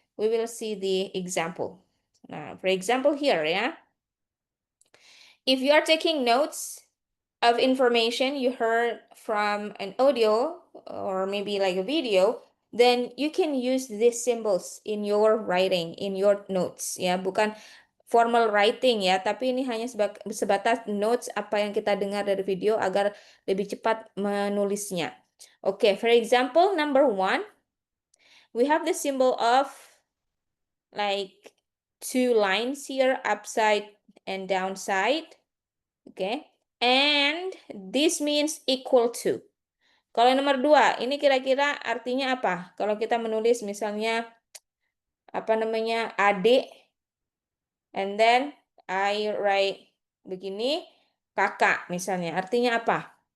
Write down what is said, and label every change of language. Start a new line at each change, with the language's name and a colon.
English: We will see the example. For example here, yeah. If you are taking notes of information you heard from an audio or maybe like a video, then you can use these symbols in your writing, in your notes, ya.
Indonesian: Bukan formal writing ya, tapi ini hanya sebatas notes apa yang kita dengar dari video agar lebih cepat menulisnya.
English: Okay, for example, number 1, we have the symbol of like 2 lines here, upside and downside. Okay, and this means equal to.
Indonesian: Kalau nomor 2, ini kira-kira artinya apa? Kalau kita menulis misalnya apa namanya adik,
English: and then I write
Indonesian: begini, kakak misalnya, artinya apa?